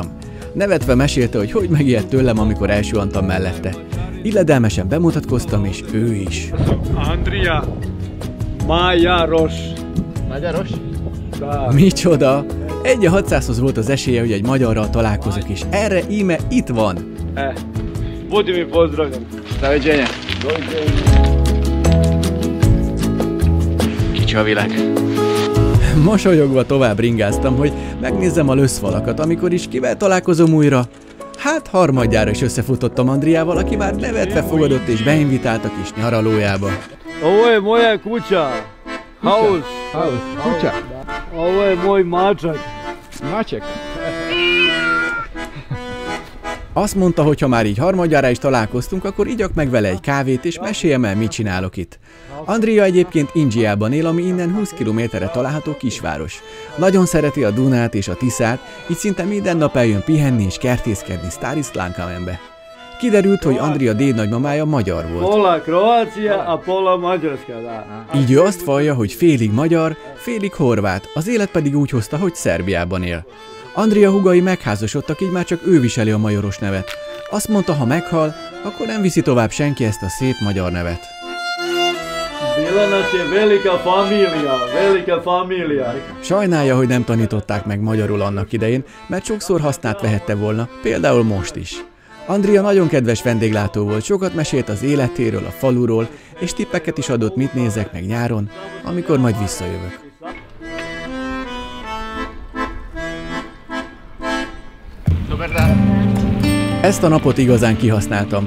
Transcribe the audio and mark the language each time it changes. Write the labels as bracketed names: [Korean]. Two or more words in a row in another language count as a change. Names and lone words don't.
[Hungarian] Nevetve mesélte, hogy megijedt tőlem, amikor elsuhantam mellette. Illedelmesen bemutatkoztam, és ő is. Andrea Magyaros. Magyaros? Micsoda! 1-600-hoz volt az esélye, hogy egy magyarral találkozok, és erre íme itt van. [Croatian] Budi mi pozdravljam. Doviđenja. [Hungarian] Kicsi a világ. Mosolyogva tovább ringáztam, hogy megnézzem a löszfalakat, amikor is kivel találkozom újra. Hát harmadjára is összefutottam Andriával, aki már nevetve fogadott és beinvitált a kis nyaralójába. [Croatian] Ovo je moja kuća. Haus. [Hungarian] Kutya. [Croatian] Ovo je moj mačak. [Hungarian] Macsek. Azt mondta, hogy ha már így harmadjára is találkoztunk, akkor igyak meg vele egy kávét, és meséljem el, mit csinálok itt. Andrea egyébként Indzsiában él, ami innen 20 kilométerre található kisváros. Nagyon szereti a Dunát és a Tiszát, így szinte minden nap eljön pihenni és kertészkedni Starislankamenbe. Kiderült, hogy Andrea dédnagymamája magyar volt. [Croatian] Pola Kroácia, a pola Magyarska, da. [Hungarian] Így ő azt vallja, hogy félig magyar, félig horvát, az élet pedig úgy hozta, hogy Szerbiában él. Andrea húgai megházasodtak, így már csak ő viseli a majoros nevet. Azt mondta, ha meghal, akkor nem viszi tovább senki ezt a szép magyar nevet. [Croatian] Bila nas je velika familia. [Hungarian] Sajnálja, hogy nem tanították meg magyarul annak idején, mert sokszor hasznát vehette volna, például most is. Andrea nagyon kedves vendéglátó volt, sokat mesélt az életéről, a faluról, és tippeket is adott, mit nézek meg nyáron, amikor majd visszajövök. Ezt a napot igazán kihasználtam.